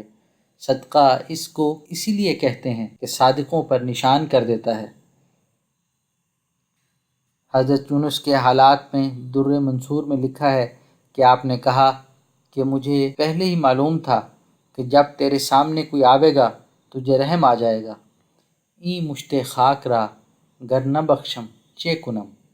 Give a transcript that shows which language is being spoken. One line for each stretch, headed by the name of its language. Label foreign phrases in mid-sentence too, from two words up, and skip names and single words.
Urdu: صدقہ اس کو اسی لیے کہتے ہیں کہ صادقوں پر نشان کر دیتا ہے۔ حضرت یونس کے حالات میں در منصور میں لکھا ہے کہ آپ نے کہا کہ مجھے پہلے ہی معلوم تھا کہ جب تیرے سامنے کوئی آوے گا تجھے رحم آ جائے گا۔
Persian: ای مشتے خاک را گر نہ بخشم چے کنم۔